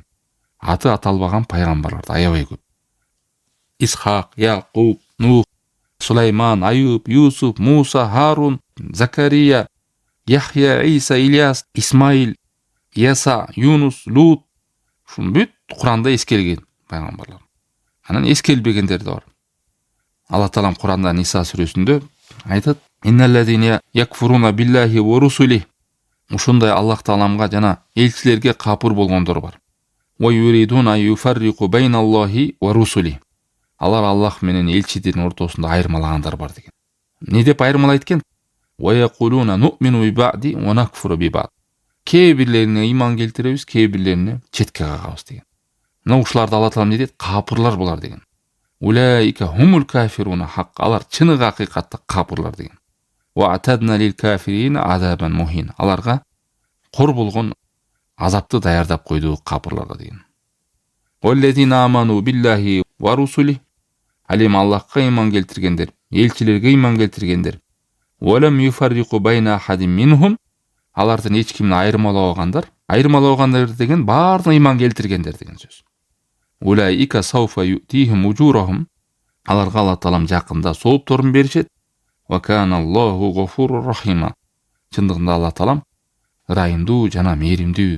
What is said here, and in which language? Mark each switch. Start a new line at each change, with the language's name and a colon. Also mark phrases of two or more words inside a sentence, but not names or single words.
Kyrgyz: Аты аталбаган пайгамбарлар аябай көп. Исхак, Якуб, Нух, Сулайман, Аюб, Юсуф, Муса, Харун, Закария, Яхья, Иса, Ильяс, Исмаил, Яса, Юнус, Лут. Шун бүт Куранда эскерилген пайгамбарлар. Анан эскерилбегендер да бар. Алла Таалам Куранда Ниса сүрөсүндө айтат:
Arabic: "إن الذين يكفرون بالله ورسله".
Kyrgyz: Ушундай Аллах Тааламга жана элчилерге капыр болгондор бар.
Arabic: "ويريدون يفرقوا بين الله ورسله".
Kyrgyz: Алар Аллах менен элчидин ортосунда айырмалагандар бар деген. Не деп айырмалайт экен?
Arabic: "ويقولون نؤمن ببعض ونكفر ببعض".
Kyrgyz: Кээ бирлерине ыйман келтиребиз, кээ бирлерине четке кагабыз деген. Мына ушуларды Алла Таалам не дейт? Капырлар булар деген.
Arabic: أولئك هم الكافرون حقا.
Kyrgyz: Алар чыныгы акыйкатта капырлар деген.
Arabic: وأعتدنا للكافرين عذابا مهينا.
Kyrgyz: Аларга кор болгон азапты даярдап койдук капырларга деген.
Arabic: والذين آمنوا بالله ورسله.
Kyrgyz: Алим Аллахка ыйман келтиргендер, элчилерге ыйман келтиргендер.
Arabic: ولم يفرقوا بين أحد منهم.
Kyrgyz: алардан эч кимди айырмалабагандар. Айырмалабагандар деген баардыгына ыйман келтиргендер деген сөз.
Arabic: أولئك سوف يؤتيهم أجورهم.
Kyrgyz: Аларга Алла Таалам жакында соопторун беришет.
Arabic: وكان الله غفورا رحيما.
Kyrgyz: Чындыгында Алла Таалам ырайымдуу жана мээримдүү.